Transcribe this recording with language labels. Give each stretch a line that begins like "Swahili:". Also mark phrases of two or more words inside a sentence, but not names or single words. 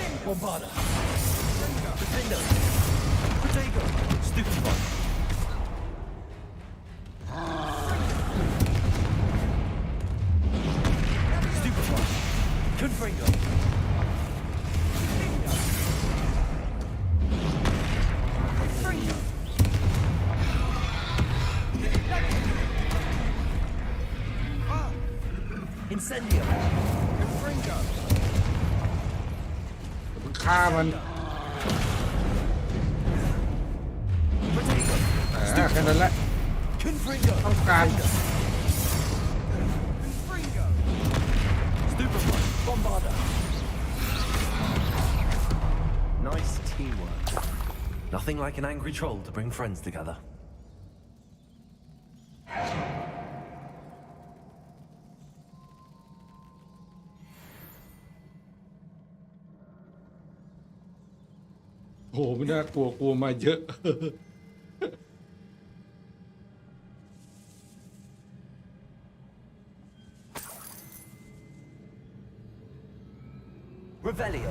Latin: Bombarda.
English: Potato. Potato. Stupid one. Stupid one.
Latin: Confringo. Confringo. Incendio. Confringo.
Thai: ฆ่ามันแค่นั้นแหละต้องการ
Latin: Bombarda.
English: Nice teamwork. Nothing like an angry troll to bring friends together.
Thai: Oh, ไม่น่ากลัวกลัวมาเยอะ
Latin: Revelio.